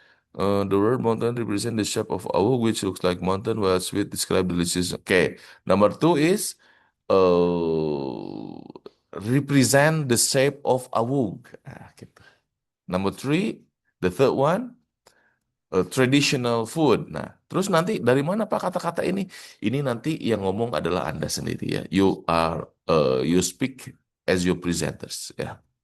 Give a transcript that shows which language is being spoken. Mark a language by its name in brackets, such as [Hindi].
[English] The word mountain represent the shape of a which looks like mountain while sweet describe delicious. Okay. Number two is uh, represent the shape of a wug. [Indonesian] Nah, gitu. [English] Number three, the third one, traditional food. [Indonesian] Nah, terus nanti dari mana Pak kata-kata ini? Ini nanti yang ngomong adalah Anda sendiri ya. [English] You speak as your presenters ya.